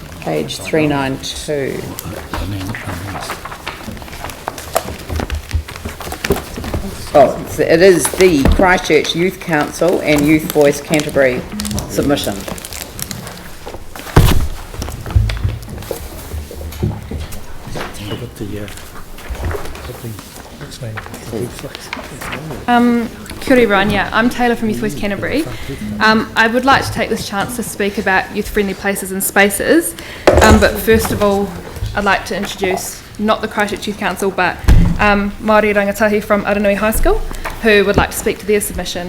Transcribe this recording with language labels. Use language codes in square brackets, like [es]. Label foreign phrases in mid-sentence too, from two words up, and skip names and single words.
[en] Page 392. Oh, it is the Christchurch Youth Council and Youth Voice Canterbury submission. [mi] Kia ora [en] everyone, I'm Taylor from Youth Voice Canterbury. I would like to take this chance to speak about youth-friendly places and spaces, but first of all I'd like to introduce not the Christchurch Youth Council but [mi] Māori rangatahi [en] from Aranui High School who would like to speak to their submission.